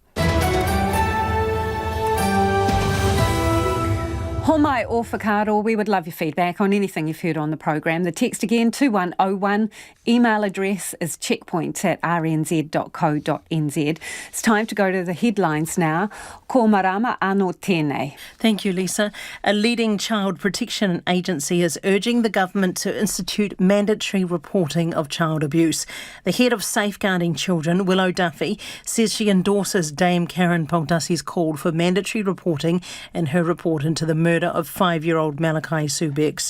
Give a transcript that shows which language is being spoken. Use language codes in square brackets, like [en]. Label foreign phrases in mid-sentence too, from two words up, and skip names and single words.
[mi] Homai or whakaaro, [en] we would love your feedback on anything you've heard on the program. The text again, 2101. Email address is checkpoints@rnz.co.nz. It's time to go to the headlines now. [mi] Ko marama anō tēnei. [en] Thank you, Lisa. A leading child protection agency is urging the government to institute mandatory reporting of child abuse. The head of Safeguarding Children, Willow Duffy, says she endorses Dame Karen Poldassi's call for mandatory reporting in her report into the murder of 5-year-old Malachi Subecz.